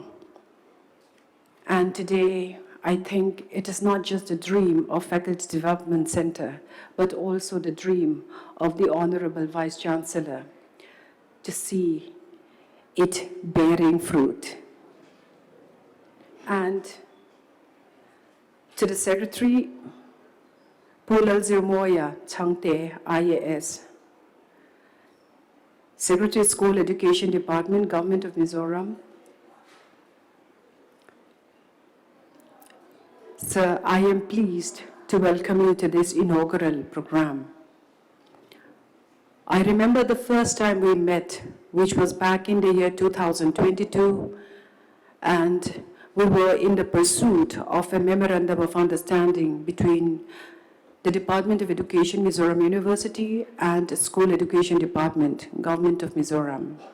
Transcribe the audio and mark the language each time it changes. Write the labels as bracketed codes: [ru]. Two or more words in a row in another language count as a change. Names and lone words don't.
[en] And today, I think it is not just a dream of Faculty Development Center, but also the dream of the Honorable Vice Chancellor to see it bearing fruit. And to the Secretary, Pulal Zirmoya Changte IAS, Secretary School Education Department, Government of Mizoram. Sir, I am pleased to welcome you to this inaugural program. I remember the first time we met, which was back in the year 2022, and we were in the pursuit of a memorandum of understanding between the Department of Education, Mizoram University, and the School Education Department, Government of Mizoram.